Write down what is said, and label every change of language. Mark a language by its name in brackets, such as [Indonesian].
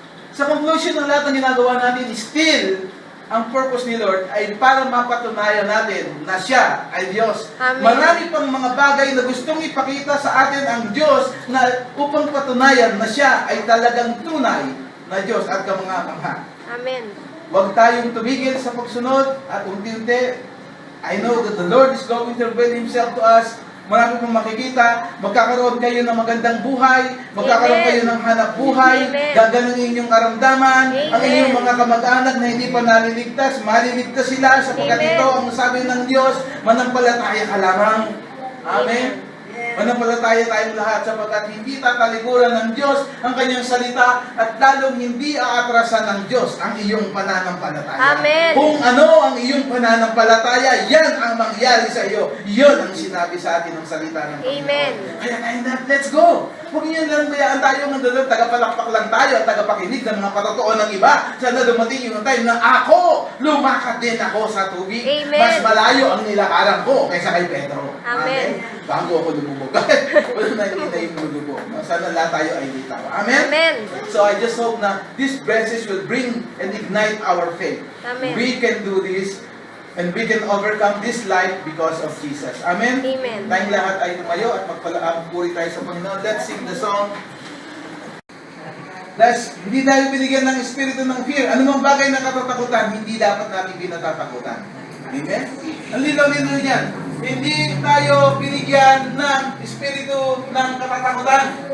[Filipino] Sa conclusion ng lahat ng ginagawa natin, still, ang purpose ni Lord ay para mapatunayan natin na siya ay Diyos. Amen. Marami pang mga bagay na gustong ipakita sa atin ang Diyos na upang patunayan na siya ay talagang tunay na Diyos at kamangha-mangha. Amen. Huwag tayong tumigil sa pagsunod at unti-unti. [English] I know that the Lord is going to reveal Himself to us. [Filipino] Marami pong makikita. Magkakaroon kayo ng magandang buhay. Magkakaroon Amen. kayo ng hanap buhay. Amen. Gagaling inyong karamdaman. Amen. Ang inyong mga kamag-anak na hindi pa naliligtas, maliligtas sila sapagkat Amen. ito ang sabi ng Diyos, manampalataya ka lamang. Amen. Manampalataya tayong lahat sapagkat hindi tatalikuran ng Diyos ang kanyang salita at lalong hindi aatrasan ng Diyos ang iyong pananampalataya. Amen. Kung ano ang iyong pananampalataya, yan ang mangyari sa iyo. Yun ang sinabi sa atin ng salita ng Panginoon. Amen. Kaya [English] let's go. [Filipino] Huwag niyo lang bayaan tayo ng dalawang tagapalakpak lang tayo at tagapakinig ng mga patotoo ng iba. Sana dumating yung time na ako, lumakad din ako sa tubig. Amen. Mas malayo ang nilakaran ko kaysa kay Pedro. Amen. Bago ako lumubog. Wala na hindi na yung lumubog. Sana lahat tayo ay litaw. Amen? Amen. [English] So I just hope na this message will bring and ignite our faith. Amen. We can do this and we can overcome this life because of Jesus. Amen? Amen. [Filipino] Tayong lahat ay tumayo at magpuri tayo sa Panginoon. [English] Let's sing the song. [Filipino] Hindi tayo binigyan ng espiritu ng fear. Ano mang bagay na katatakutan, hindi dapat natin binatatakutan. Amen? Ang linaw-linaw niyan. Hindi tayo binigyan ng espiritu ng katatakutan.